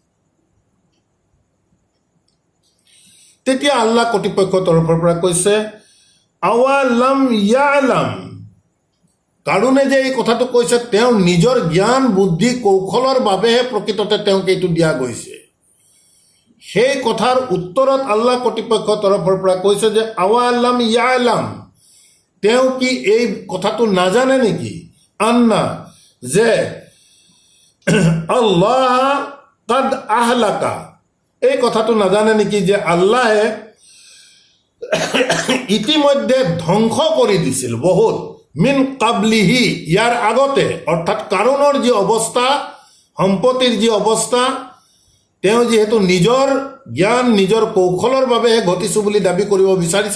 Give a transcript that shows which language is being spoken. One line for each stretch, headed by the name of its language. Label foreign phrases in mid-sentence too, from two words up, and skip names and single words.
Assamese: তেতিয়া আল্লাহ কৰ্তৃপক্ষৰ তৰফৰ পৰা কৈছে,
Arabic: أولم يعلم,
Assamese: কাৰুণে যে এই কথাটো কৈছে, তেওঁ নিজৰ জ্ঞান বুদ্ধি কৌশলৰ বাবেহে প্ৰকৃততে তেওঁক এইটো দিয়া গৈছে। সেই কথাৰ উত্তৰত আল্লাহ কৰ্তৃপক্ষৰ তৰফৰ পৰা কৈছে যে
Arabic: أولم يعلم,
Assamese: তেওঁ কি এই কথাটো নাজানে নেকি?
Arabic: আন্না, যে الله قد أهلك,
Assamese: এই কথাটো নাজানে নেকি যে আল্লাহে ইতিমধ্যে ধ্বংস কৰি দিছিল বহুত,
Arabic: من قبله,
Assamese: ইয়াৰ আগতে, অৰ্থাৎ কাৰুণৰ যি অৱস্থা, সম্পত্তিৰ যি অৱস্থা, তেওঁ যিহেতু নিজৰ জ্ঞান নিজৰ কৌশলৰ বাবেহে ঘটিছোঁ বুলি দাবী কৰিব বিচাৰিছে।